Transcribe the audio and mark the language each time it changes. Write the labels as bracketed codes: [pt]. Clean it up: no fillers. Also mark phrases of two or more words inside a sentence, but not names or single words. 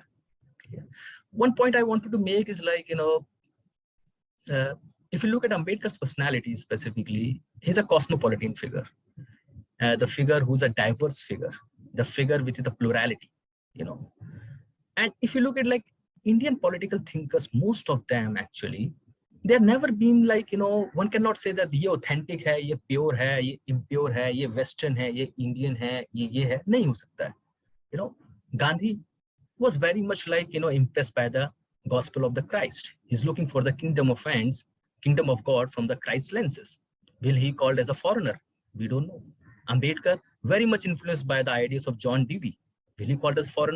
[en] Yeah. One point I wanted to make is like, if you look at Ambedkar's personality specifically, he's a cosmopolitan figure, the figure who's a diverse figure, the figure with the plurality, And if you look at like Indian political thinkers, most of them actually, they've never been like, one cannot say that [hi] ye authentic hai, ye pure hai, ye impure hai, ye Western hai, ye Indian hai, ye hai. नहीं हो सकता है. [en] Gandhi was very much like, impressed by the gospel of the Christ. He's looking for the kingdom of God from the Christ lenses. Will he called as a foreigner? We don't know. Ambedkar, very much influenced by the ideas of John Dewey. Will he called as a foreigner?